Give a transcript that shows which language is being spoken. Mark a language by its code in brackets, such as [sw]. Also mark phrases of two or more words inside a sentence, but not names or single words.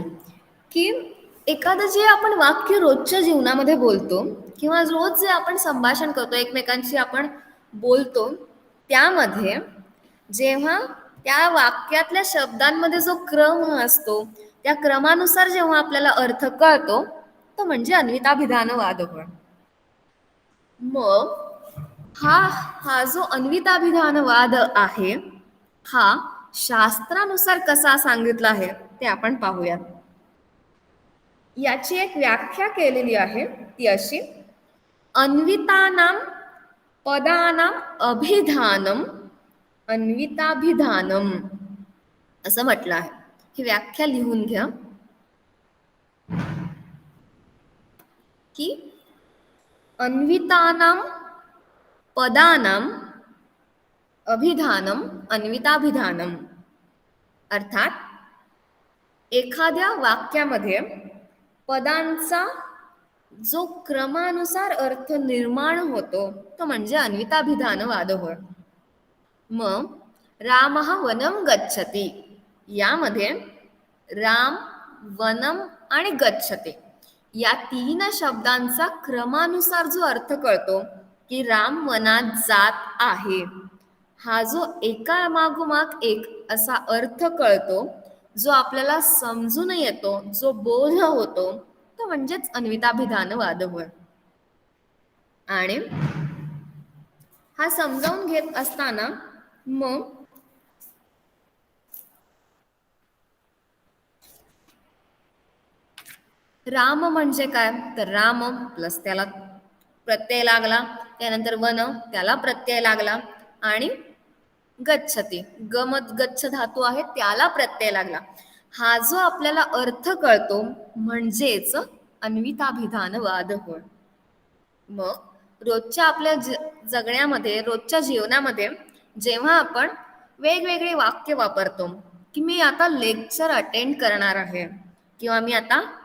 [mr] की एखादं जे आपण वाक्य रोजच्या जीवनामध्ये बोलतो किंवा रोज जे आपण संभाषण करतो, एकमेकांशी आपण बोलतो, त्यामध्ये जेव्हा त्या वाक्यातल्या शब्दांमध्ये जो क्रम असतो, त्या क्रमानुसार जेव्हा आपल्याला अर्थ कळतो, तो म्हणजे अन्विताभिधानवाद होय. मग हा जो अन्विताभिधानवाद आहे, हा शास्त्रानुसार कसा सांगितला आहे ते आपण पाहूयात. याची एक व्याख्या केलेली आहे, ती अशी: [sa] अन्वितानां पदानां अभिधानम अन्विताभिधानम, [mr] असं म्हटलं आहे. ही व्याख्या लिहून घ्या की [sa] अन्वितानां पदानां अभिधानम अन्विताभिधानम. [mr] अर्थात एखाद्या वाक्यामध्ये पदांचा जो क्रमानुसार अर्थ निर्माण होतो, तो म्हणजे अन्विताभिधानवाद होय. मग [sa] रामः वनं गच्छति, [mr] यामध्ये राम, वनम आणि गच्छति या 3 शब्दांचा क्रमानुसार जो अर्थ कळतो की राम वनात जात आहे, हा जो एका मागोमाग एक असा अर्थ कळतो, जो आपल्याला समजून येतो, जो बोध होतो, तो म्हणजेच अन्विताभिधानवाद होय. आणि हा समजावून घेत असताना मग राम म्हणजे काय, तर राम प्लस त्याला प्रत्यय लागला, त्यानंतर वन त्याला प्रत्यय लागला, आणि गच्छति गच्छ धातू आहे त्याला प्रत्यय लागला. हा जो आपल्याला अर्थ कळतो म्हणजेच अन्विताभिधानवाद होय. मग रोजच्या आपल्या जगण्यामध्ये, रोजच्या जीवनामध्ये जेव्हा आपण वेगवेगळे वाक्य वापरतो की मी आता [en] lecture attend [mr] करणार आहे किंवा मी आता